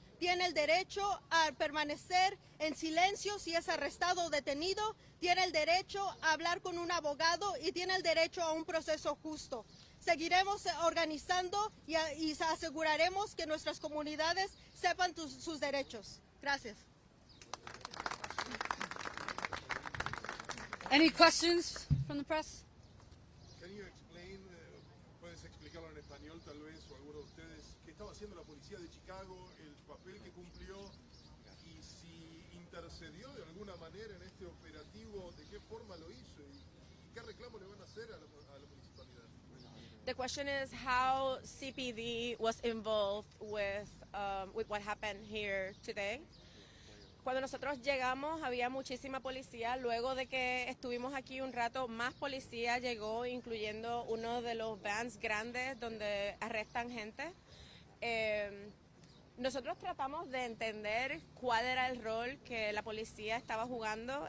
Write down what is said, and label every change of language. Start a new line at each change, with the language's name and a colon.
Spanish: tiene el derecho a permanecer en silencio si es arrestado o detenido, tiene el derecho a hablar con un abogado y tiene el derecho a un proceso justo. Seguiremos organizando y aseguraremos que nuestras comunidades sepan sus derechos. Gracias.
English: Any questions from the press? Can you explain,
Spanish: puedes explicarlo en español tal vez, o alguno de ustedes, qué estaba haciendo la policía de Chicago, el papel que cumplió y si intercedió de alguna manera en este operativo, de qué forma lo hizo y qué reclamo le van a hacer a la municipalidad?
English: The question is how CPD was involved with what happened here today.
Spanish: Cuando nosotros llegamos había muchísima policía. Luego de que estuvimos aquí un rato, más policía llegó, incluyendo uno de los vans grandes donde arrestan gente. Nosotros tratamos de entender cuál era el rol que la policía estaba jugando.